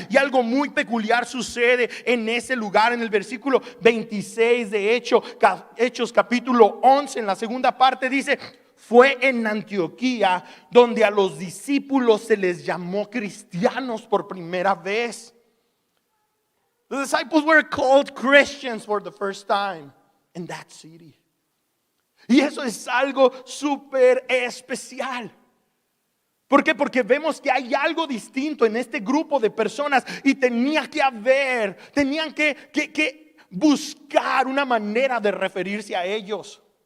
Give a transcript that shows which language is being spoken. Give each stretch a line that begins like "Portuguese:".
Spanish: Y algo muy peculiar sucede en ese lugar. En el versículo 26 de Hechos capítulo 11, en la segunda parte dice: fue en Antioquía donde a los discípulos se les llamó cristianos por primera vez.
English: The disciples were called Christians for the first time in that city.
Spanish: Y eso es algo súper especial. ¿Por qué? Porque vemos que hay algo distinto en este grupo de personas y tenían que buscar una manera de referirse a ellos.